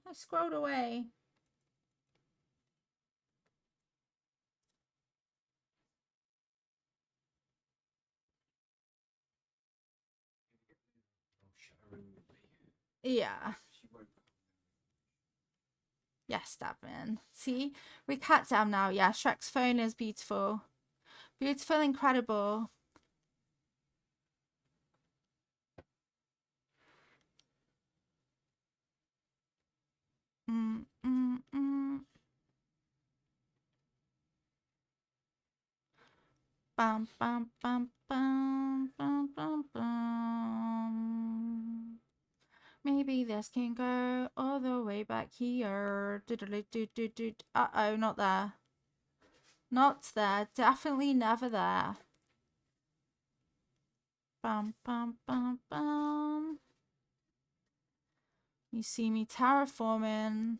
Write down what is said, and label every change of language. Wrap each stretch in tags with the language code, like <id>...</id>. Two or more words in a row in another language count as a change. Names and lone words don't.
<en>I scrolled away. Yeah. Yes, Davin. See? We Cat Jam now. Yeah, Shrek's phone is beautiful. Beautiful, incredible. Mm, mm, mm. Bam, bam, bam, bam, bam, bam, bam. Maybe this can go all the way back here. Uh-oh, not there. Not there. Definitely never there. Bam, bam, bam, bam. You see me terraforming.</en>